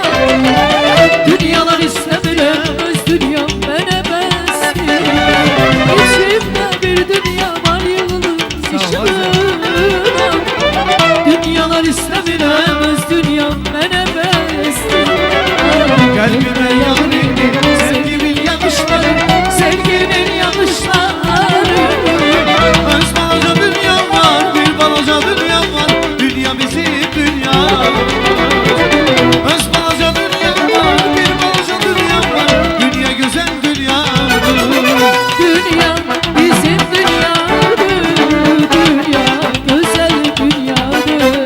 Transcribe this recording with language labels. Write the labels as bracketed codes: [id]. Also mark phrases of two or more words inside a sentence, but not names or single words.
[tr] Dünyalar istemiyorum, öz dünyam bana bensin. İçimde bir dünya var yıldız ışığına. Dünyalar istemiyorum, öz dünyam bana bensin. Kalbime yarim, sevgimin yakışları, Sevginin yanlışları. [az] öz balaca dünyam var, bir balaca dünyam var. Dünya bizim dünya. Öz balaca dünyam var, bir balaca dünyam var. Dünya güzel dünya. Dünya bizim dünyadır, dünya güzel dünyadır.